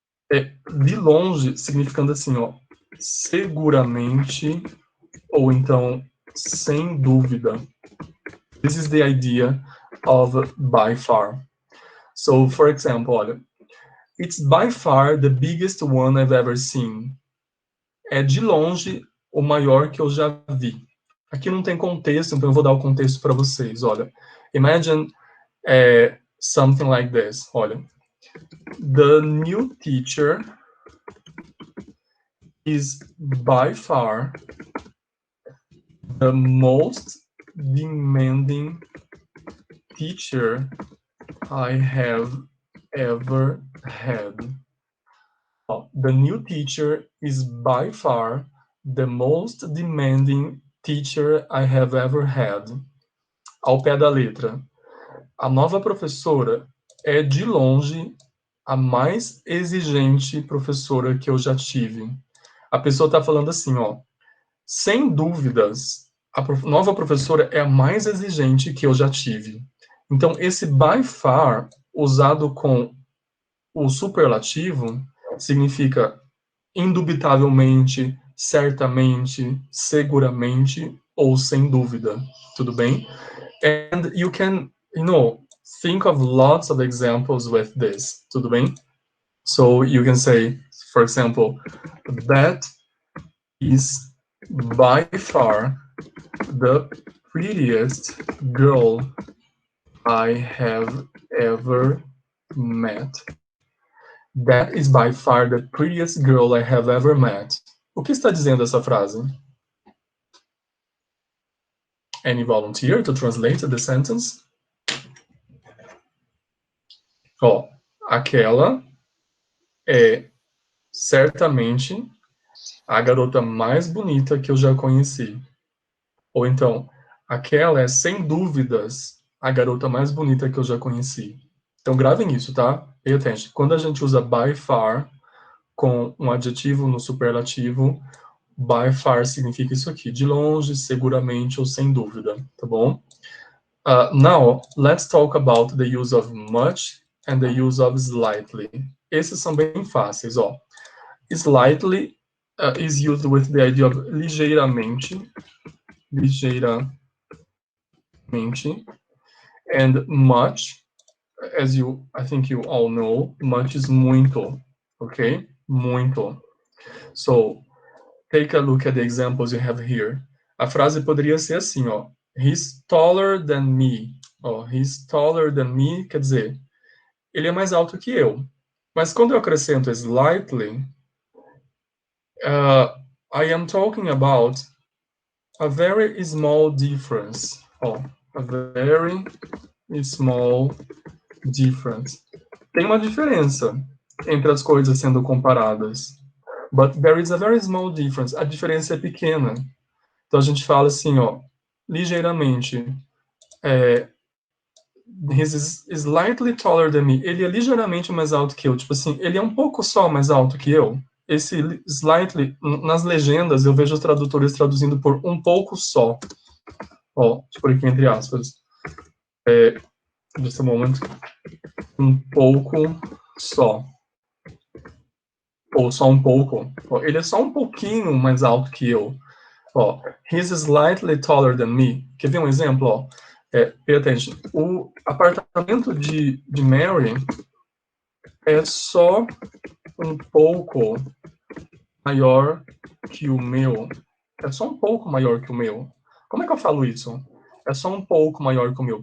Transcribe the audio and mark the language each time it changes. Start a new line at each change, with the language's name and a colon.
Portuguese: De longe, significando assim, ó, seguramente, ou então, sem dúvida.
English: This is the idea of by far. So, for example, olha, it's by far the biggest one I've ever seen.
Portuguese: É de longe o maior que eu já vi. Aqui não tem contexto, então eu vou dar o contexto para vocês.
English: Olha, imagine something like this. Olha, the new teacher is by far the most demanding teacher I have ever had. The new teacher is by far the most demanding teacher I have ever had.
Portuguese: Ao pé da letra. A nova professora é de longe a mais exigente professora que eu já tive. A pessoa está falando assim, ó, sem dúvidas, a nova professora é a mais exigente que eu já tive. Então, esse by far, usado com o superlativo, significa indubitavelmente, certamente, seguramente ou sem dúvida. Tudo bem?
English: And you can, think of lots of examples with this.
Portuguese: Tudo bem?
English: So you can say, for example, that is by far the prettiest girl I have ever met. That is by far the prettiest girl I have ever met.
Portuguese: O que está dizendo essa frase?
English: Any volunteer to translate the sentence?
Portuguese: Ó, aquela é certamente a garota mais bonita que eu já conheci. Ou então, aquela é sem dúvidas a garota mais bonita que eu já conheci. Então gravem isso, tá?
English: Pay attention.
Portuguese: Quando a gente usa by far com um adjetivo no superlativo, by far significa isso aqui, de longe, seguramente ou sem dúvida, tá bom?
English: Now, let's talk about the use of much and the use of slightly.
Portuguese: Esses são bem fáceis, ó.
English: Slightly is used with the idea of ligeiramente, and much, as I think you all know, much is muito, okay? Muito. So, take a look at the examples you have here.
Portuguese: A frase poderia ser assim, ó.
English: He's taller than me.
Portuguese: Ó,
English: he's taller than me
Portuguese: quer dizer, ele é mais alto que eu. Mas quando eu acrescento
English: slightly, I am talking about a very small difference. Ó, a very small difference.
Portuguese: Tem uma diferença entre as coisas sendo comparadas.
English: But there is a very small difference.
Portuguese: A diferença é pequena. Então a gente fala assim, ó, ligeiramente.
English: He's slightly taller than me.
Portuguese: Ele é ligeiramente mais alto que eu. Tipo assim, ele é um pouco só mais alto que eu. Esse slightly, nas legendas, eu vejo os tradutores traduzindo por um pouco só. Ó, tipo aqui entre aspas.
English: Just a moment.
Portuguese: Um pouco só. Ou só um pouco. Ó, ele é só um pouquinho mais alto que eu.
English: Ó, he's slightly taller than me.
Portuguese: Quer ver um exemplo? Ó?
English: Pay attention.
Portuguese: O apartamento de Mary é só um pouco maior que o meu. É só um pouco maior que o meu. Como é que eu falo isso? É só um pouco maior que o meu.